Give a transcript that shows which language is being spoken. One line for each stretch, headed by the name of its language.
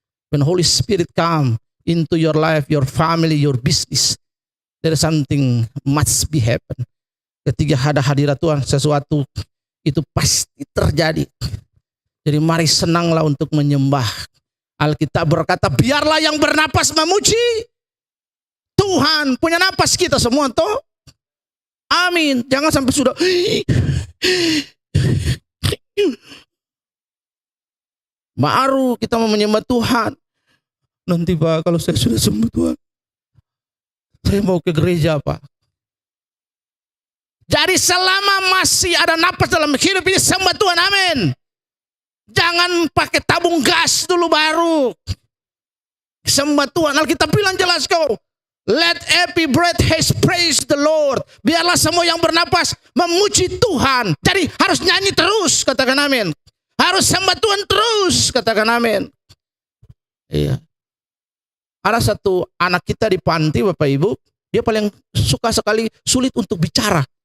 English: When Holy Spirit come into your life, your family, your business, there is something must be happen.
Indonesian: Ketika ada hadirat Tuhan, sesuatu itu pasti terjadi. Jadi mari senanglah untuk menyembah. Alkitab berkata, biarlah yang bernapas memuji Tuhan. Punya napas kita semua toh. Amin. Jangan sampai sudah baru kita mau menyembah Tuhan. Nanti Pak, kalau saya sudah sembuh Tuhan, saya mau ke gereja Pak. Jadi selama masih ada napas dalam hidup ini, sembah Tuhan, amin. Jangan pakai tabung gas dulu baru sembah Tuhan. Alkitab bilang jelas kok,
English: Let every breath has praise the Lord.
Indonesian: Biarlah semua yang bernapas memuji Tuhan. Jadi harus nyanyi terus, katakan amin. Harus sembah Tuhan terus, katakan amin. Iya. Ada satu anak kita di panti, Bapak Ibu, dia paling suka sekali sulit untuk bicara.